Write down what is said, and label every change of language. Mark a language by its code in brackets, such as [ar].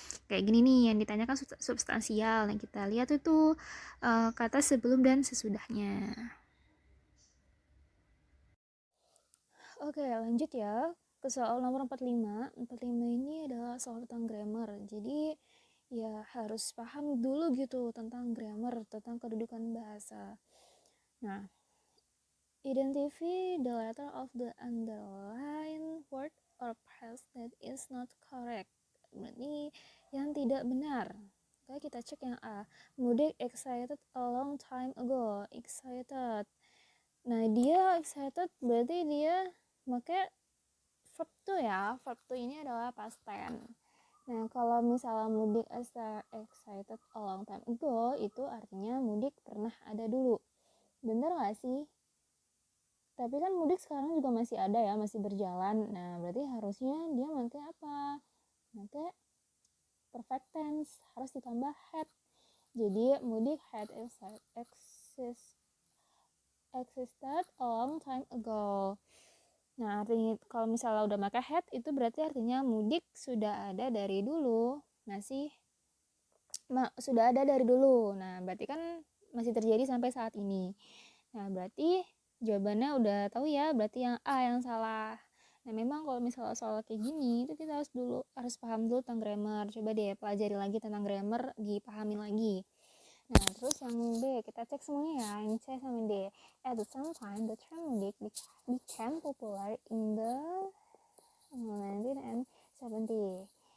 [id] Kayak gini nih, yang ditanyakan substansial. Yang kita lihat itu kata sebelum dan sesudahnya. Oke, lanjut ya ke soal nomor 45. 45 ini adalah soal tentang grammar. Jadi ya harus paham dulu gitu tentang grammar, tentang kedudukan bahasa. [en] Nah, identify the letter of the underlined word or phrase that is not correct. [id] Berarti yang tidak benar. Oke, kita cek yang A. [en] Mudik excited a long time ago. Excited. [id] Nah, dia excited berarti dia pakai verb tuh ya. Verb tuh ini adalah past tense. Nah, kalau misalnya [en] mudik excited a long time ago, [id] itu artinya mudik pernah ada dulu. Bener gak sih? Tapi kan mudik sekarang juga masih ada ya, masih berjalan. Nah, berarti harusnya dia pakai apa? Pakai perfect tense, harus ditambah had. [en] Jadi mudik had existed a long time ago. [id] Nah, artinya kalau misalnya udah pakai had, itu berarti artinya mudik sudah ada dari dulu. Sudah ada dari dulu. Nah, berarti kan masih terjadi sampai saat ini. Nah, berarti jawabannya udah tahu ya, berarti yang A yang salah. Nah, memang kalau misalnya soal kayak gini itu kita harus paham dulu tentang grammar. Coba deh pelajari lagi tentang grammar, dipahami lagi. Nah, terus yang B, kita cek semuanya ya, yang C sama D. [en] At the same time, the term mudik became popular in the 1970.